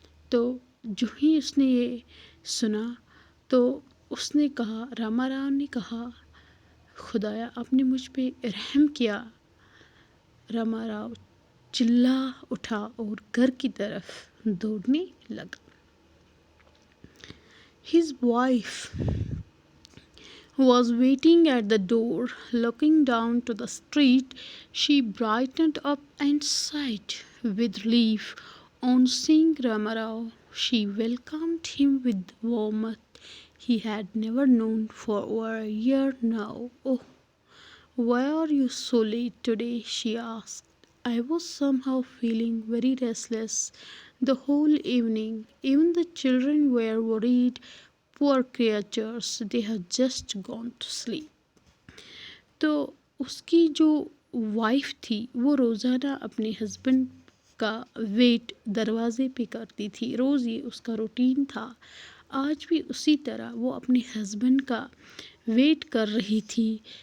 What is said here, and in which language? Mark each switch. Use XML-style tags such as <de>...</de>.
<hi>तो जो ही उसने ये सुना तो उसने कहा, रामाराव ने कहा, खुदाया आपने मुझ पे रहम किया। रामाराव चिल्ला उठा और घर की तरफ दौड़ने लगा।</hi> <en>His wife was waiting at the door, looking down to the street. She brightened up and sighed with relief on seeing Ramarao. She welcomed him with warmth he had never known for over a year now. Oh, why are you so late today? She asked. I was somehow feeling very restless the whole evening. Even the children were worried. Poor creatures, they had just gone to sleep.</en> <hi>तो उसकी जो wife थी वो रोज़ाना अपने husband का wait दरवाज़े पे करती थी। रोज़ ये उसका रूटीन था। आज भी उसी तरह वो अपने हस्बैंड का वेट कर रही थी।</hi>